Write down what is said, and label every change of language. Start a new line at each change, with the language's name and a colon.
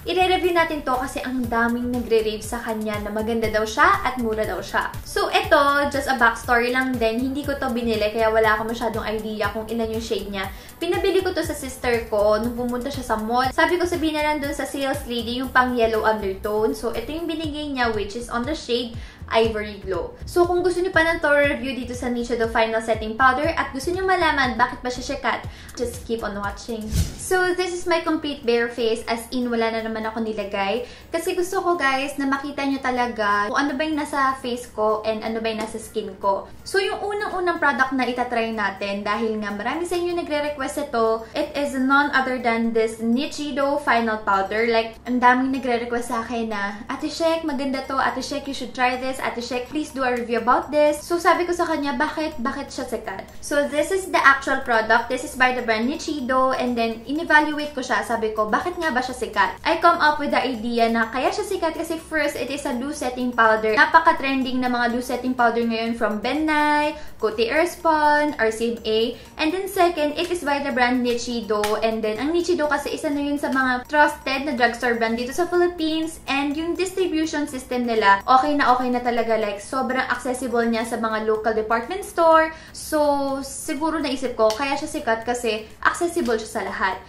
Filipino: I-review natin to kasi ang daming nagre-rave sa kanya na maganda daw siya at mura daw siya. So ito,
English: just a backstory
Filipino: lang din, hindi ko to binili kaya wala ako masyadong idea kung ilan yung shade niya. Pinabili ko to sa sister ko nung pumunta siya sa mall. Sabi ko sabihin na lang dun sa sales lady yung pang yellow undertone.
English: So
Filipino: ito yung binigay niya
English: which is on the shade Ivory Glow.
Filipino: So kung gusto niyo pa ng thorough review dito sa Nichido Final Setting Powder at gusto niyo malaman bakit ba siya sikat,
English: just keep on watching. So this is my complete bare face, as in
Filipino: wala na naman ako nilagay. Kasi gusto ko guys na makita niyo talaga kung ano ba yung nasa face ko and ano ba yung nasa skin ko. So yung unang-unang product na itatry natin, dahil nga marami sa inyo nagre-request ito,
English: it is none other than this Nichido Final Powder.
Filipino: Like, ang daming nagre-request sa akin na, Ate Shek, maganda to.
English: Ate Shek, you should try this. Ate Shek, please do a review about this.
Filipino: So sabi ko sa kanya, bakit siya sikat?
English: So this is the actual product. This is by the brand Nichido, and then in-evaluate ko siya.
Filipino: Sabi ko, bakit nga ba siya sikat?
English: I come up with the idea
Filipino: na kaya siya sikat kasi
English: first, it is a loose setting powder.
Filipino: Napaka-trending na mga loose setting powder ngayon from Ben Nye, Coty Airspun, RCMA.
English: And then second, it is by the brand Nichido.
Filipino: And then ang Nichido kasi isa na yun sa mga trusted na drugstore brand dito sa Philippines. And yung distribution system nila, okay na talaga, like sobrang accessible niya sa mga local department store. So siguro naisip ko kaya siya sikat kasi accessible siya sa lahat.